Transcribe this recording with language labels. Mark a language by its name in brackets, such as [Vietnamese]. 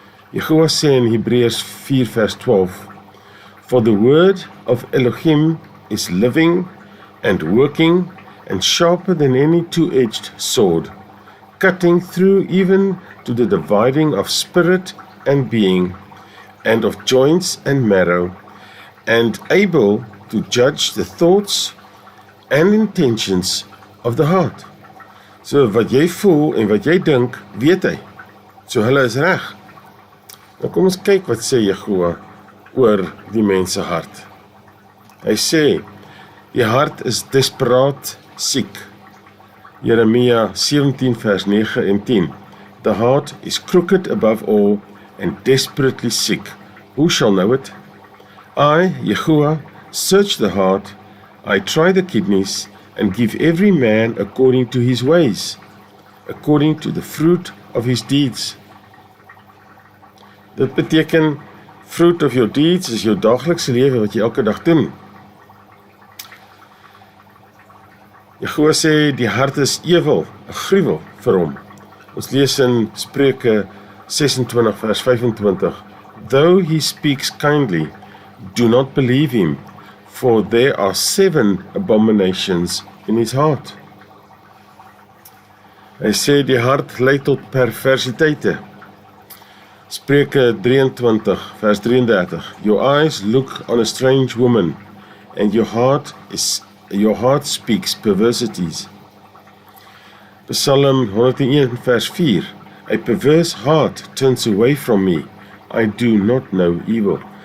[Afrikaans] Jehovah sê in Hebreërs 4 vers 12, [English] For the word of Elohim is living and working and sharper than any two-edged sword, cutting through even to the dividing of spirit and being, and of joints and marrow, and able to judge the thoughts and intentions of the heart. [Afrikaans] So wat jy voel en wat jy dink, weet hy. So hulle is reg. Nou kom ons kyk wat sê Jehovah oor die mens se hart. Hy sê, die hart is desperaat siek. Jeremia 17 vers 9 en 10. [English] The heart is crooked above all and desperately sick. Who shall know it? I, Jehovah, search the heart, I try the kidneys, and give every man according to his ways, according to the fruit of his deeds. [Afrikaans] Dit beteken, [English] fruit of your deeds [Afrikaans] is jou daaglikse lewe wat jy elke dag doen. Jehovah sê, die hart is ewel, 'n gruwel vir hom. Ons lees in Spreuke 26 vers 25, [English] Though he speaks kindly, do not believe him, for there are 7 abominations in his heart. [Afrikaans] Hy sê die hart lei tot perversiteite. Spreuke 23 vers 33. [English] Your eyes look on a strange woman, and your heart speaks perversities. [Afrikaans] Psalm 101 vers 4. [English] A perverse heart turns away from me. I do not know evil.